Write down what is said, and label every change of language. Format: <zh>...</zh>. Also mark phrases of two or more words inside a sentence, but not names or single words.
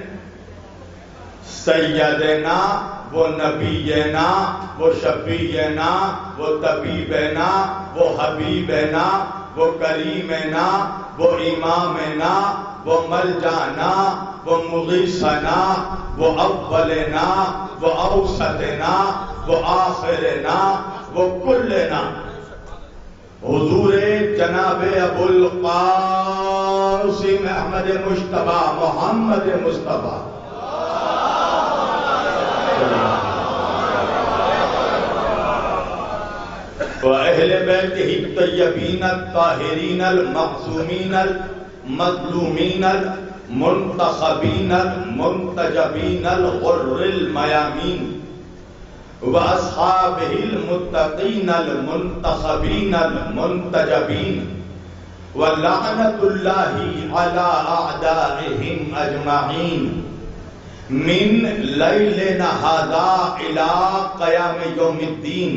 <ar>سیدنا و نبینا و شفیعنا و طبیبنا و حبیبنا و کریمنا و امامنا و ملجانا و مغیثنا و اولنا و اوسطنا و آخرنا و کلنا حضور جناب ابو القاسم احمد مجتبی محمد مصطفیٰ و اہل بیتہ الطیبین الطاہرین المعصومین المظلومین المنتخبین المنتجبین الغر المیامین وَأَصْحَابِهِ الْمُتَّقِينَ الْمُنْتَخَبِينَ الْمُنْتَجَبِينَ وَلَعْنَةُ اللَّهِ عَلَىٰ أَعْدَائِهِمْ أَجْمَعِينَ مِنْ لَيْلِنَا هَذَا إِلَىٰ قِيَامِ يَوْمِ الدِّينِ.</ar>